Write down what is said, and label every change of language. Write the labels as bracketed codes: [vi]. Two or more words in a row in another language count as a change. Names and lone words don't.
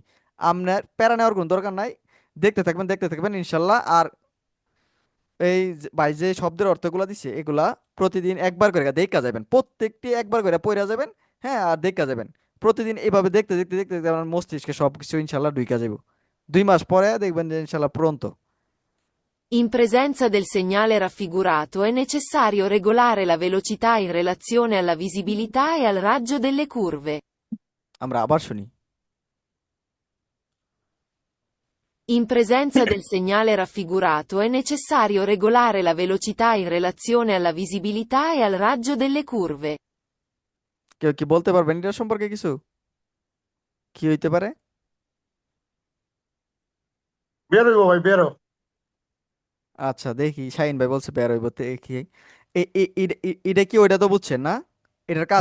[bn] আপনার প্যারা নেওয়ার কোনো দরকার নাই, দেখতে থাকবেন ইনশাল্লাহ। আর ভাই যে শব্দের অর্থগুলো দিচ্ছে এগুলা প্রতিদিন একবার করে দেখা যাবেন, প্রত্যেকটি একবার করে পড়া যাবেন। হ্যাঁ, আর দেখা যাবেন প্রতিদিন এইভাবে দেখতে দেখতে দেখতে দেখতে আপনার মস্তিষ্কে সবকিছু ইনশাল্লাহ ঢুইকা যাব। 2 মাস পরে দেখবেন যে ইনশাল্লাহ পড়ন্ত। [it] In presenza del segnale raffigurato è necessario regolare la velocità in relazione alla visibilità e al raggio delle curve. [bn] আমরা আবার শুনি। [it] In presenza del segnale raffigurato è necessario regolare la velocità in relazione alla visibilità e al raggio delle curve. [bn] কেউ কি বলতে পারবেন এটা সম্পর্কে কিছু, কি হইতে পারে? বেরোইবো ভাই, বেরো। আচ্ছা দেখি, শাহিন ভাই বলছে বের হইব, দেখি। এটা কি, ওইটা তো বুঝছেন না, এটার কাজ